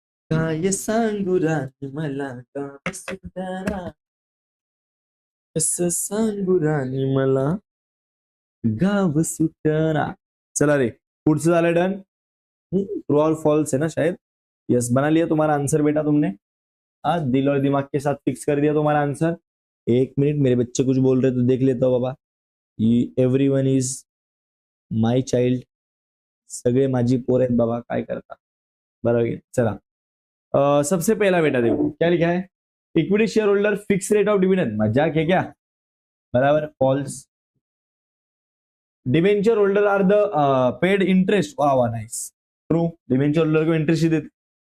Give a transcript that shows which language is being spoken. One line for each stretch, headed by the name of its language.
Marathi: काय सांगू राणी मला, गाव सुंदरा, कसं सांगू राणी मला, गाव सुटना। चला रे, पुढचं झालं डन,
Hindi: ट्रू और फॉल्स है ना शायद, यस, बना लिया तुम्हारा आंसर बेटा तुमने, दिल और दिमाग के साथ फिक्स कर दिया तुम्हारा आंसर। एक मिनट, मेरे बच्चे कुछ बोल रहे तो देख लेता हूँ बाबा,
English: everyone is my child,
Marathi: सगळे माझी पोर आहेत बाबा, काय करता,
Hindi: बराबर। चला, सबसे पहला बेटा देखो क्या लिखा है,
English: equity share holder fix rate of dividend,
Hindi: मजाक है क्या, बराबर, false.
English: debenture holder are the paid interest, वाह nice, true,
Hindi: डिवेंचर होल्डर को इंटरेस्ट ही देते।